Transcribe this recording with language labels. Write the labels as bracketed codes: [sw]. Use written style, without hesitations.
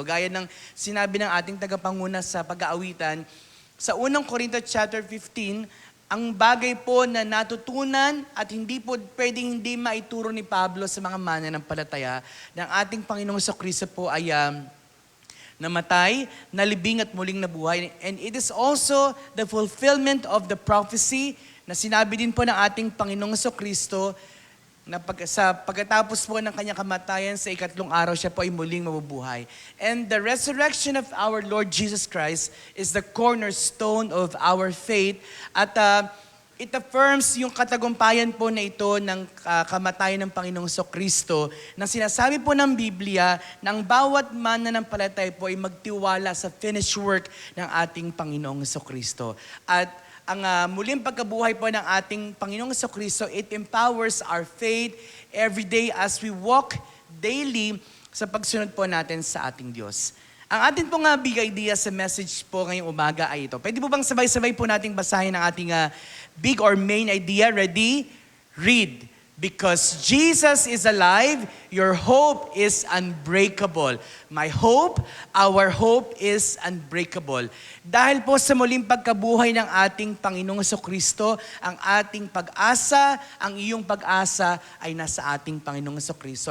[tl] Gaya ng sinabi ng ating tagapanguna sa pag-aawitan, sa unang Corinto chapter 15, ang bagay po na natutunan at hindi po pwedeng hindi maituro ni Pablo sa mga mananampalataya ng ating Panginoong Jesucristo po ay namatay, nalibing at muling nabuhay. [en] And it is also the fulfillment of the prophecy [tl] na sinabi din po ng ating Panginoong Jesucristo na pagkatapos po ng kanyang kamatayan sa ikatlong araw, siya po ay muling mabubuhay. [en] And the resurrection of our Lord Jesus Christ is the cornerstone of our faith. At it affirms [tl] yung katagumpayan po na ito ng kamatayan ng Panginoong Kristo na sinasabi po ng Biblia na ang bawat mananampalataya po ay magtiwala sa finished work ng ating Panginoong Kristo. At ang muling pagkabuhay po ng ating Panginoong Kristo, [en] it empowers our faith every day as we walk daily [tl] sa pagsunod po natin sa ating Diyos. Ang atin pong big idea sa message po ngayong umaga ay ito. Pwede po bang sabay-sabay po nating basahin ang ating big or main idea? [en] Ready? Read. Because Jesus is alive, your hope is unbreakable. My hope, our hope is unbreakable. [tl] Dahil po sa muling pagkabuhay ng ating Panginoong Kristo, ang ating pag-asa, ang iyong pag-asa ay nasa ating Panginoong Kristo.